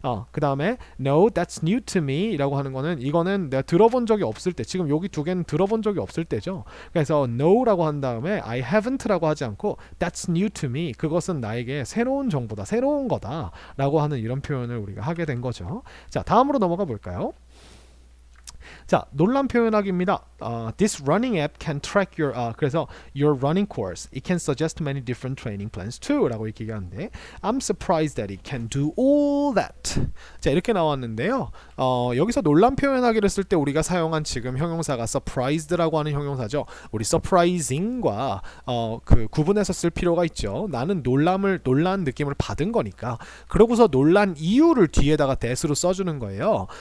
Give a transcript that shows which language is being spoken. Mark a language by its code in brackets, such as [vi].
[ko] 그 다음에 [en] No, that's new to me [ko] 이라고 하는 거는 이거는 내가 들어본 적이 없을 때 지금 여기 두 개는 들어본 적이 없을 때죠. 그래서 No라고 한 다음에 I haven't라고 하지 않고 [en] That's new to me [ko] 그것은 나에게 새로운 정보다, 새로운 거다 라고 하는 이런 표현을 우리가 하게 된 거죠. 자, 다음으로 넘어가 볼까요? 자, 논란 표현하기입니다. This running app can track your 그래서 your running course. [en] It can suggest many different training plans too. [ko] 라고 이렇게 얘기하는데 [en] I'm surprised that it can do all that. [ko] 자, 이렇게 나왔는데요. 여기서 논란 표현하기를 쓸 때 우리가 사용한 지금 형용사가 surprised라고 하는 형용사죠. 우리 surprising과 그 구분해서 쓸 필요가 있죠. 나는 놀란 느낌을 받은 거니까. 그러고서 놀란 이유를 뒤에다가 that으로 써주는 거예요.